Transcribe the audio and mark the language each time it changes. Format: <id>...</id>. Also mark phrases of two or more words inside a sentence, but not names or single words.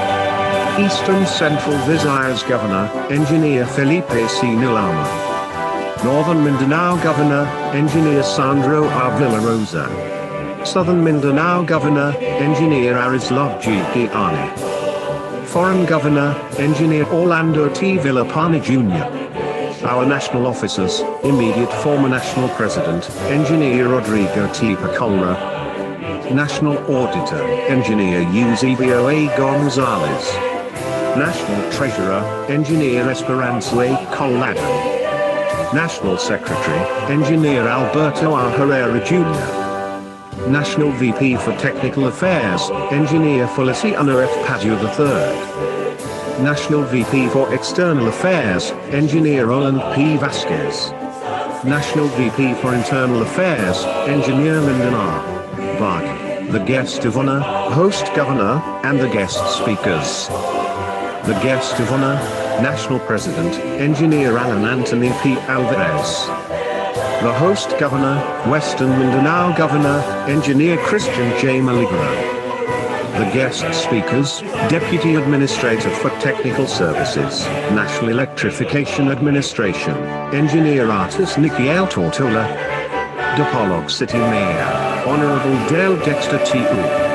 <en>Eastern Central Visayas Governor, Engineer Felipe C. Nilama. Northern Mindanao Governor, Engineer Sandro R. Villarosa. Southern Mindanao Governor, Engineer Arislov G. Giani. Foreign Governor, Engineer Orlando T. Villapani Jr. Our national officers, immediate former national president, Engineer Rodrigo T. Pacolra. National Auditor, Engineer Eusebio A. Gonzalez. National Treasurer, Engineer Esperanza A. Collado. National Secretary, Engineer Alberto R. Herrera Jr. National VP for Technical Affairs, Engineer Feliciano F. Padua III. National VP for External Affairs, Engineer Roland P. Vasquez. National VP for Internal Affairs, Engineer Lyndon R. Bug. The guest of honor, host governor, and the guest speakers. The guest of honor, National President, Engineer Alan Anthony P. Alvarez. The host governor, Western Mindanao Governor, Engineer Christian J. Maligro. The guest speakers, Deputy Administrator for Technical Services, National Electrification Administration, Engineer Artist Nikiel Tortola. Dapolog City Mayor, Honorable Dale Dexter T.U.</en>